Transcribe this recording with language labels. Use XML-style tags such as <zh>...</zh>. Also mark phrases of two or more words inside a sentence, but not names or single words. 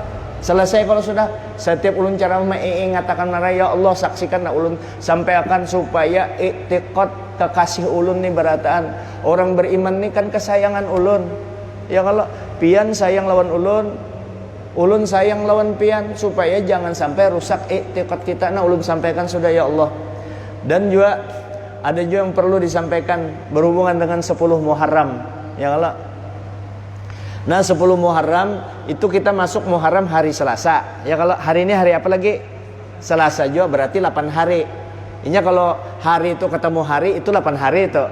<bjn>Selesai kalau sudah, setiap ulun cara mengatakan marah, ya Allah saksikan ulun sampai akan supaya iktiqad kekasih ulun nih berataan. Orang beriman nih kan kesayangan ulun ya, kalau pian sayang lawan ulun sayang lawan pian, supaya jangan sampai rusak iktiqad kita. Nah ulun sampaikan sudah ya Allah.</bjn> <id>Dan juga ada juga yang perlu disampaikan berhubungan dengan 10 Muharram ya Allah. Nah 10 Muharram itu kita masuk Muharram hari Selasa ya. Kalau hari ini hari apa lagi? Selasa juga, berarti 8 hari. Ini kalau hari itu ketemu hari itu 8 hari itu.</id>